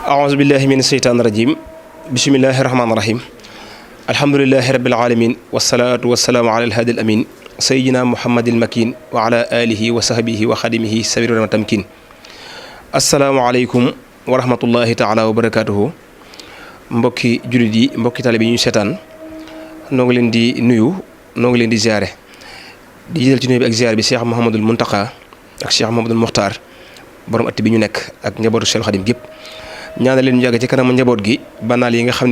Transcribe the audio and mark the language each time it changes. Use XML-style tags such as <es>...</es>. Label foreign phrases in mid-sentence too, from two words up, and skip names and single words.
<ar>أعوذ بالله من الشيطان الرجيم بسم الله الرحمن الرحيم الحمد لله رب العالمين والصلاة والسلام على الهادي الأمين سيدنا محمد المكين وعلى آله وصحبه وخدمه سبيل التمكين السلام عليكم ورحمة الله تعالى وبركاته</ar> <wo>mbokki jullit yi mbokki taalibe yi ñu seetaan noo ngi leen di nuyu noo ngi leen di ziare di jël ci nuyu bi ak ziare bi Cheikh Mouhamadul Mountakha ak Cheikh Mouhamadul Mokhtar borom atti bi ñu nekk ak njabootu Cheikh Khadim gépp ñaanal leen ñu yàgg ci kanamu njaboot gi ba naal yi nga xam</wo>